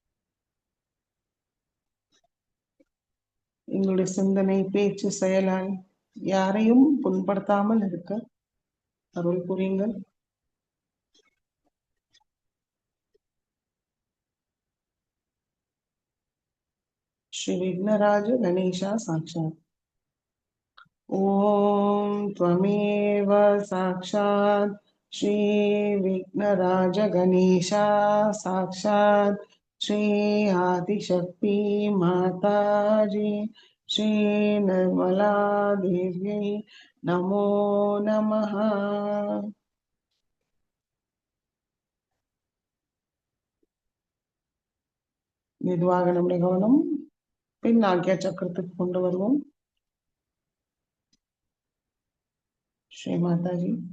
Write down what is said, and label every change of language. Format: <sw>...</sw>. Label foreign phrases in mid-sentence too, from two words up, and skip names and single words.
<ta>எங்களுடைய சிந்தனை, பேச்சு, செயலால் யாரையும் புண்படுத்தாமல் இருக்க அருள் புரியுங்கள். ஸ்ரீ விக்னராஜ கணேஷா சாக்ஷாத்.</ta> <sa>ஓம் त्वमेव साक्षात् श्री विघ्नराज गणेशा साक्षात् श्री आदिशक्ति माताजी श्री निर्मला देव्यै नमो नमः.</sa> <ta>மெதுவாக நம்முடைய கவனம் பின் ஆக்யா சக்கரத்துக்கு கொண்டு வருவோம். ஸ்ரீ மாதாஜி,</ta>